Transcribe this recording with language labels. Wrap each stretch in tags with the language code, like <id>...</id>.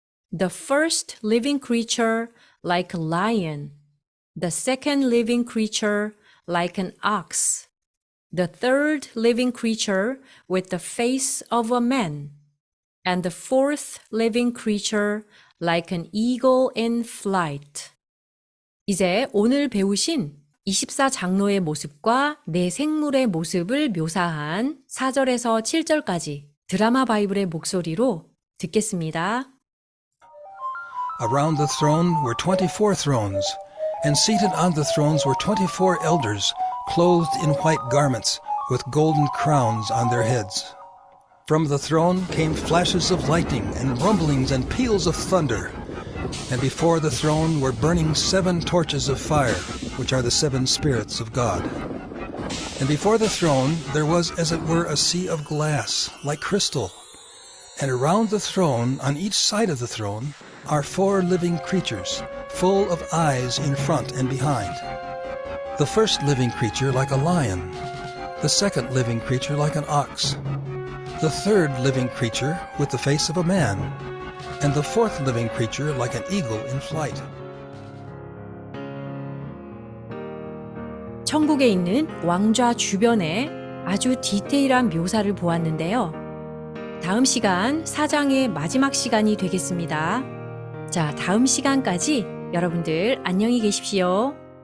<en>The first living creature like a lion, the second living creature like an ox, the third living creature with the face of a man, and the fourth living creature like an eagle in flight.</en> <ko>이제 오늘 배우신 24장로의 모습과 네 생물의 모습을 묘사한 4절에서 7절까지 드라마 바이블의 목소리로 듣겠습니다.</ko> <en>Around the throne were 24 thrones, and seated on the thrones were 24 elders, clothed in white garments, with golden crowns on their heads. From the throne came flashes of lightning, and rumblings and peals of thunder. And before the throne were burning 7 torches of fire, which are the 7 spirits of God. And before the throne there was as it were a sea of glass, like crystal. And around the throne, on each side of the throne, are 4 living creatures, full of eyes in front and behind. The first living creature like a lion, the second living creature like an ox, the third living creature with the face of a man, and the fourth living creature like an eagle in flight.</en> <ko>천국에 있는 왕좌 주변에 아주 디테일한 묘사를 보았는데요. 다음 시간 4장의 마지막 시간이 되겠습니다. 자, 다음 시간까지 여러분들 안녕히 계십시오.</ko>